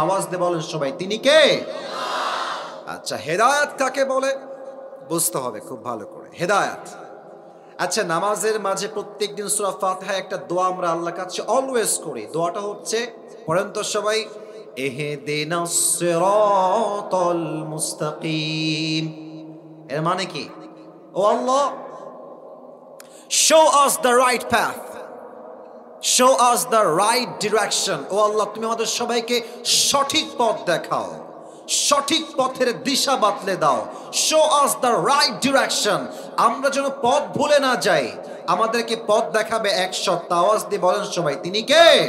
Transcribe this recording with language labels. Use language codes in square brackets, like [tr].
[bn] আওয়াজ দিয়ে বলেন সবাই, তিনি কে? আচ্ছা, হেদায়াত কাকে বলে বুঝতে হবে খুব ভালো করে। হেদায়াত, আচ্ছা, নামাজের মাঝে প্রত্যেকদিন সূরা ফাতিহা একটা দোয়া আমরা আল্লাহর কাছে অলওয়েজ করি। দোয়াটা হচ্ছে, পড়েন তো সবাই, [ar] ইহদিনাস সিরাতাল মুস্তাকিম। [bn] এর মানে কি? [en] ও Allah, show us the right path, show us the right direction। [bn] ও আল্লাহ, তুমি আমাদের সবাইকে সঠিক পথ দেখাও, সঠিক পথের দিশা বাতলে দাও। [en] show us the right direction, [bn] আমরা যেন পথ ভুলে না যাই। আমাদেরকে পথ দেখাবে এক সত্তা। আওয়াজ দিয়ে বলেন সবাই, তিনি কে?